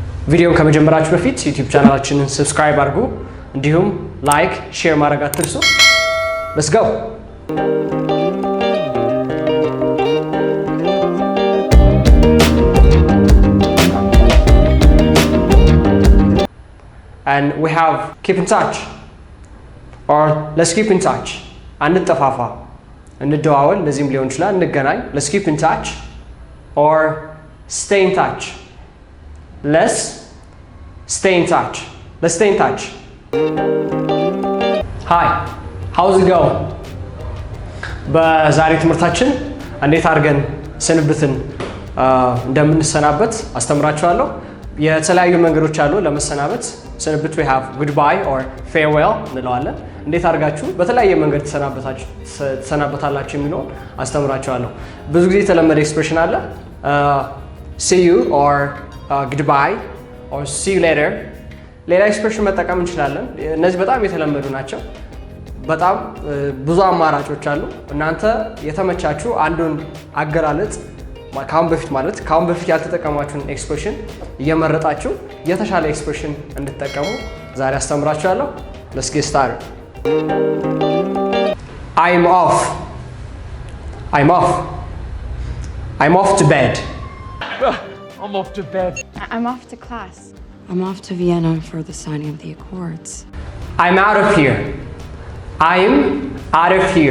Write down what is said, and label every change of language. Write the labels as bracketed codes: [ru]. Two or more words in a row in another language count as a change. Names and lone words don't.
[am] ቪዲዮን ከመጀመራችሁ በፊት ዩቲዩብ ቻናላችንን ሰብስክራይብ አድርጉ፣ እንዲሁም ላይክ ሼር ማድረግ አትርሱ። [en] Let's go. And we have keep in touch or let's keep in touch. [am] አንጠፋፋ እንደዋወል እንደዚህም ሊሆን ይችላል እንገናኝ። [en] let's keep in touch or stay in touch. let's stay in touch. let's stay in touch. hi, how's it going? [am] በዛሬ ትምህርታችን እንዴት አድርገን ስንብትን እንደምንሰናበት አስተምራችኋለሁ። የተለያዩ መንገዶች አሉ ለመሰናበት። ስንብት [en] we have goodbye or [am] farewell እንለዋለን። እንዴት አድርጋችሁ በተለያየ መንገድ ተሰናበታላችሁ የሚለውን አስተምራችኋለሁ። ብዙ ጊዜ የተለመደ ኤክስፕሬሽን አለ [en] see you or goodbye or see you later። [am] ሌላ ኤክስፕሬሽን መጠቀም እንችላለን። እነዚህ በጣም የተለመዱ ናቸው። በጣም ብዙ አማራጮች አሉ። እናንተ የተመቻችሁ አንዱን አገላለጽ ካሁን በፊት ያልተጠቀማችሁን ኤክስፕሬሽን እየመረጣችሁ የተሻለ ኤክስፕሬሽን እንድትጠቀሙ ዛሬ አስተምራችኋለሁ። [en] Let's get started. I'm off. I'm off. I'm off to bed. I'm off to bed. I'm off to class. I'm off to Vienna for the signing of the accords. I'm out of here. I'm out of here.